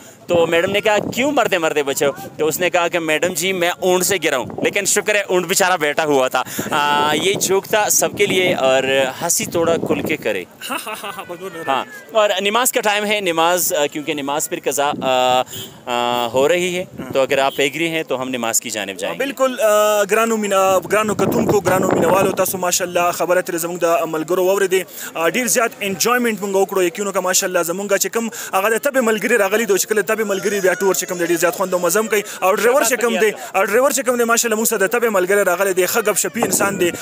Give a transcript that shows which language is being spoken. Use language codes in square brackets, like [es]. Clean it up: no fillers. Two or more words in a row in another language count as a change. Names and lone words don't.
[ur] تو میڈم نے کہا کیوں مرتے مرتے بچے ہو. تو اس نے کہا کہ میڈم جی میں اونٹ سے گرا ہوں لیکن شکر ہے اونٹ بیچارہ بیٹھا ہوا تھا. یہ جوک تھا سب کے لیے اور ہنسی توڑا کھل کے کرے. ہاں اور نماز کا ٹائم ہے. نماز کیونکہ نماز پھر قضا ہو رہی ہے تو اگر آپ ایگری ہیں تو ہم نماز کی جانب جائیں. [ps] بالکل گرانو کتونکو گرانو مینوالو تاسو ماشاءالله خبره تر زموږ د ملګرو واورېدې ډېر زیات انجوایمنټ مونږ وکړو. یقینو که ماشاءالله زموږ چې کوم هغه د تبې ملګري راغلي دي چې کله تبې ملګري بیا ټور چې کوم دی ډېر زیات خوند او مزه هم کوي. او ډرایور چې کوم دی ماشاءالله موږ سره د تبې ملګری راغلی دی ښه ګپ شپي انسان دی.